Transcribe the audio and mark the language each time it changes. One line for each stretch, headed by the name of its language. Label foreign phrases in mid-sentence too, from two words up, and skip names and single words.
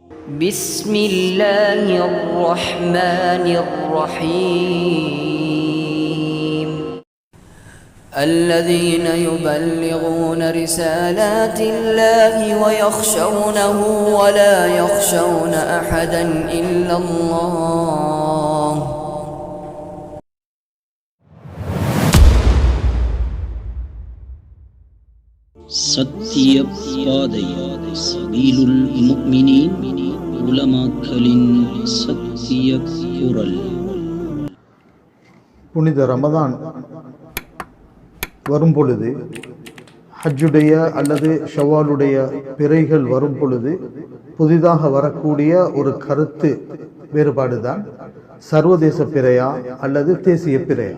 Arabic: بسم الله الرحمن الرحيم الذين يبلغون رسالات الله ويخشونه ولا يخشون أحدا إلا الله
Tamil: சத்திய பாதை
Arabic: سبيل المؤمنين
Tamil: உலமாக்களின் சத்திய குரல். புனித ரமதான் வரும் பொழுது, ஹஜ்ஜுடைய அல்லது ஷவ்வாலுடைய பிறைகள் வரும் பொழுது புதிதாக வரக்கூடிய ஒரு கருத்து வேறுபாடுதான் சர்வதேச பிறையா அல்லது தேசிய பிறையா.